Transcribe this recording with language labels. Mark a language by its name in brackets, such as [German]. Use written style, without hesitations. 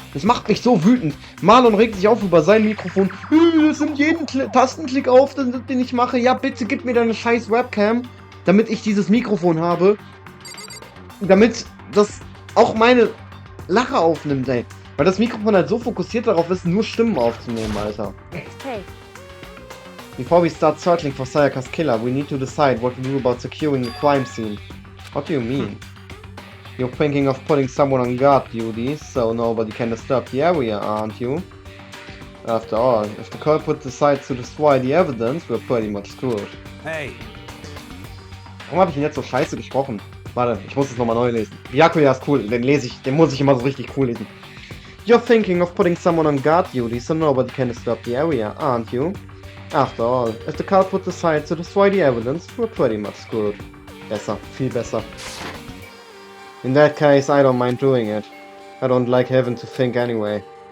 [German] Das macht mich so wütend. Marlon regt sich auf über sein Mikrofon. Das nimmt jeden Tastenklick auf, den ich mache. Ja, bitte gib mir deine scheiß Webcam, damit ich dieses Mikrofon habe. Damit das auch meine Lache aufnimmt, ey. Weil das Mikrofon halt so fokussiert darauf ist, nur Stimmen aufzunehmen, Alter. [English] Hey, Before we start searching for Sayakas killer, we need to decide what to do about securing the crime scene. What do you mean? You're thinking of putting someone on guard duty, so nobody can disturb the area, aren't you? After all, if the culprit decides to destroy the evidence, we're pretty much screwed. Hey, [German] Warum habe ich denn jetzt so scheiße gesprochen? Warte, ich muss es nochmal neu lesen. Byakuya ist cool, den muss ich immer so richtig cool lesen. [English] You're thinking of putting someone on guard duty, so nobody can disturb the area, aren't you? After all, if the culprit decides to destroy the evidence, we're pretty much screwed. [German] Besser, viel besser. [English] In that case, I don't mind doing it. I don't like having to think anyway.